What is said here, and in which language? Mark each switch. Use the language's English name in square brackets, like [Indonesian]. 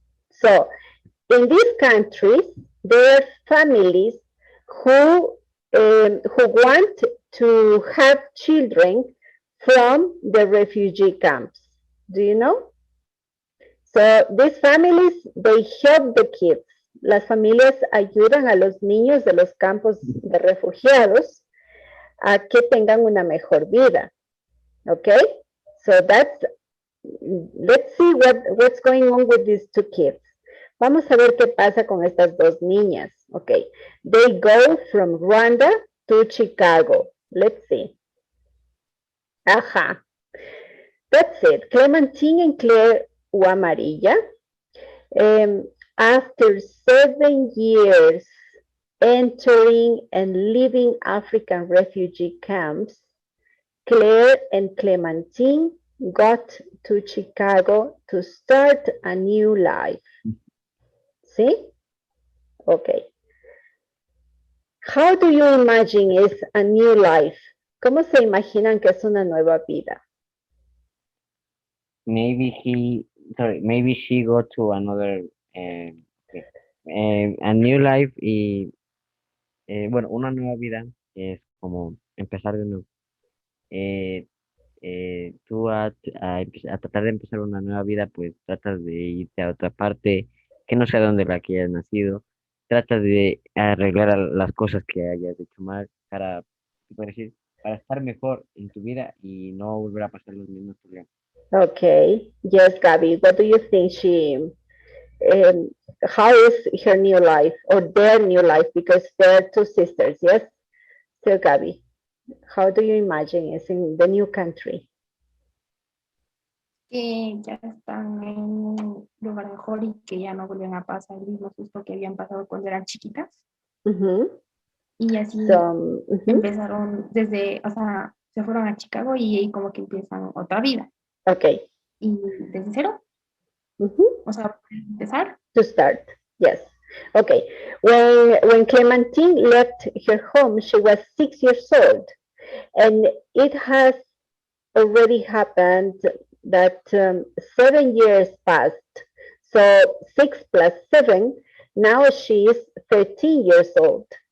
[English] So in these countries, there are families who want to have children from the refugee camps. Do you know? So these families, they help the kids. [Spanish] Las familias ayudan a los niños de los campos de refugiados a que tengan una mejor vida. [English] Okay? So that's, let's see what's going on with these two kids. [Spanish] Vamos a ver qué pasa con estas dos niñas. [English] Okay. They go from Rwanda to Chicago. Let's see. Ajá. That's it. Clemantine and Claire Wamariya. Um, After 7 years entering and leaving African refugee camps, Claire and Clementine got to Chicago to start a new life. See? Okay. How do you imagine is a new life? [Spanish] ¿Cómo se imaginan que es una nueva vida? [English] Maybe maybe she go to another, okay, a new life [Spanish] y, bueno, una nueva vida es como empezar de nuevo. Eh, Tú a tratar de empezar una nueva vida, pues tratas de irte a otra parte que no sea donde la que hayas nacido, tratas de arreglar las cosas que hayas hecho mal para, ¿qué puedo decir? Para estar mejor en tu vida y no volver a pasar los mismos problemas. [English] Okay. Yes, Gabby. What do you think um, how is her new life or their new life? Because they're two sisters, yes? So, Gabby, how do you imagine it's in the new country? [Spanish] Que ya están en un lugar mejor y que ya no vuelven a pasar el mismo susto que habían pasado cuando eran chiquitas. Mm-hmm. Y así empezaron desde, o sea, se fueron a Chicago y ahí como que empiezan otra vida. [English] Okay. [Spanish] Y desde cero, o sea, empezar. [English] To start, yes. Okay. When Clementine left her home, she was 6 years old, and it has already happened that 7 years passed. So 6 plus 7, now she is 13 years old.